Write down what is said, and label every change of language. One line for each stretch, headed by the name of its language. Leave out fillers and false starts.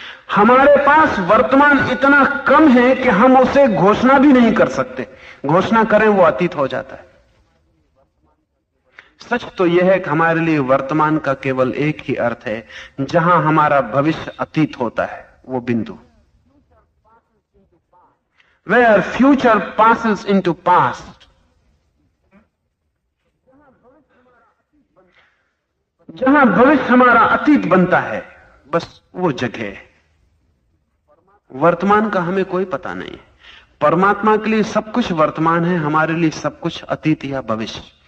Hindi: हमारे पास वर्तमान इतना कम है कि हम उसे घोषणा भी नहीं कर सकते। घोषणा करें वो अतीत हो जाता है। सच तो यह है कि हमारे लिए वर्तमान का केवल एक ही अर्थ है, जहां हमारा भविष्य अतीत होता है, वो बिंदु।
English: Where future passes into past,
Hindi: जहां भविष्य हमारा अतीत बनता है, बस वो जगह। वर्तमान का हमें कोई पता नहीं है। परमात्मा के लिए सब कुछ वर्तमान है, हमारे लिए सब कुछ अतीत या भविष्य।